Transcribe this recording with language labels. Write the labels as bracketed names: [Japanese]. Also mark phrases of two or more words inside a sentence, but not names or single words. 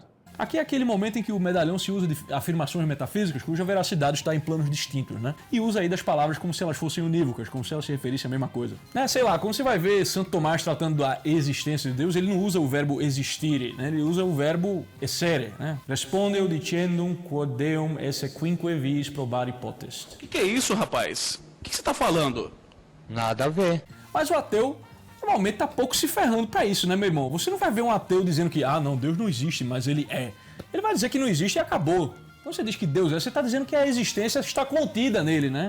[Portuguese] Aqui é aquele momento em que o medalhão se usa de afirmações metafísicas cuja veracidade está em planos distintos, né? E usa aí das palavras como se elas fossem unívocas, como se elas se referissem à mesma coisa. Sei lá, quando você vai ver Santo Tomás tratando da existência de Deus, ele não usa o verbo existire, né? Ele usa o verbo essere, né? [Latin] Respondeu dicendum quod Deum esse quinque vis probare potest. [Portuguese] O que é isso, rapaz? O que você tá falando? Nada a ver. Mas o ateu normalmente tá pouco se ferrando pra isso, né, meu irmão? Você não vai ver um ateu dizendo que, não, Deus não existe, mas ele é. Ele vai dizer que não existe e acabou. Quando você diz que Deus é, você está dizendo que a existência está contida nele, né?